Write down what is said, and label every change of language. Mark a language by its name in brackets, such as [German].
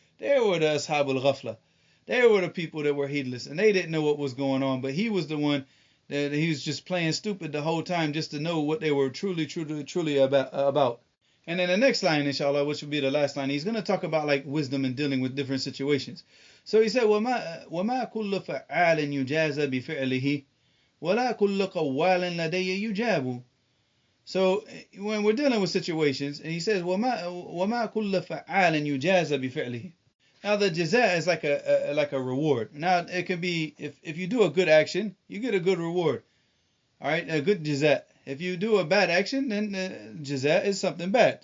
[English] They were the ashab al-ghafla. They were the people that were heedless, and they didn't know what was going on, but he was the one that he was just playing stupid the whole time just to know what they were truly about. And then the next line, inshallah, which will be the last line, he's going to talk about like wisdom in dealing with different situations. So he said, [Arabic] وَمَا كُلُّ فَعَالٍ يُجَازَ بِفِعْلِهِ وَلَا كُلُّ قَوَّالٍ لَدَيَّ يُجَابُ. [English] So when we're dealing with situations, and he says, [Arabic] وَمَا كُلُّ فَعَالٍ يُجَازَ بِفِعْلِهِ. [English] Now the jaza is like a reward. Now it can be, if you do a good action, you get a good reward. All right, a good jaza. If you do a bad action, then jaza is something bad.